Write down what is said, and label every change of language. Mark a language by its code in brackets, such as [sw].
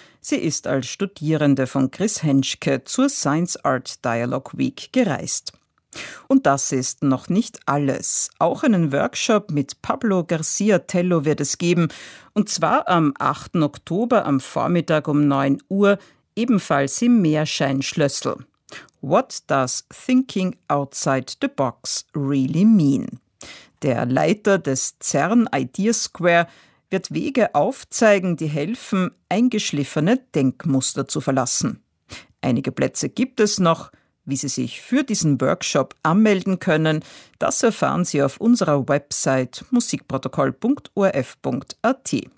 [de] Sie ist als Studierende von Chris Henschke zur Science Art Dialogue Week gereist. Und das ist noch nicht alles. Auch einen Workshop mit Pablo Garcia Tello wird es geben. Und zwar am 8. Oktober am Vormittag um 9 Uhr. Ebenfalls im Meerscheinschlössl. [en] What does thinking outside the box really mean? [de] Der Leiter des CERN Ideas Square wird Wege aufzeigen, die helfen, eingeschliffene Denkmuster zu verlassen. Einige Plätze gibt es noch. Wie Sie sich für diesen Workshop anmelden können, das erfahren Sie auf unserer Website musikprotokoll.orf.at.